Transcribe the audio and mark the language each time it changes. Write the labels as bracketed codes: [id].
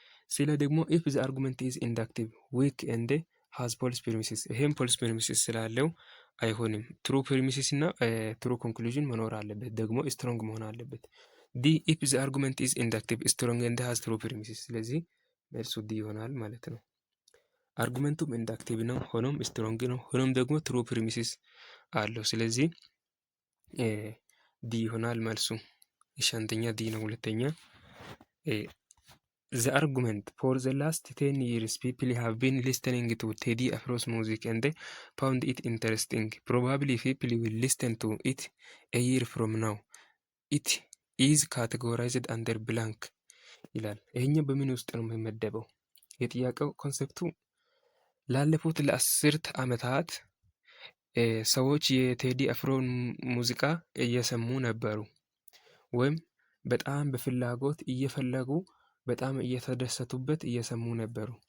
[am] ስለ ደግሞ [en] ኢፍ ዘ አርጉመንት ኢዝ ኢንዳክቲቭ ዊክ ኤንድ ሃዝ ፎልስ ፕሪሚሲስ [am] ይሄም ፎልስ ፕሪሚሲስ ስላለው አይሆንም። ትሩ ፕሪሚሲስ እና ትሩ ኮንክሉዥን መኖር አለበት፣ ደግሞ ስትሮንግ መሆን አለበት። ዲ [en] ኢፍ ዘ አርጉመንት ኢዝ ኢንዳክቲቭ ስትሮንግ ኤንድ ሃዝ ትሩ ፕሪሚሲስ [am] ስለዚህ መልሱ ዲ ይሆናል ማለት ነው። አርጉመንቱም ኢንዳክቲቭ ነው፣ ሆኖም ስትሮንግ ነው፣ ሆኖም ደግሞ ትሩ ፕሪሚሲስ አለው። ስለዚህ ዲ ይሆናል መልሱ። እሺ አንደኛ ዲ ነው። ሁለተኛ [en] the argument for the last 10 years people have been listening to Teddy Afro's music and they found it interesting. Probably people will listen to it a year from now. It is categorized under blank [am] ይላል። ይሄኛው በምን ውስጥ ነው የሚመደበው? የጥያቄው ኮንሰፕቱ ላለፉት ለአስርት ዓመታት ሰዎች የቴዲ አፍሮን ሙዚቃ እየሰሙ ነበሩ፣ ወይም በጣም በፍላጎት እየፈለጉ በጣም እየተደሰቱበት እየሰሙ ነበሩ።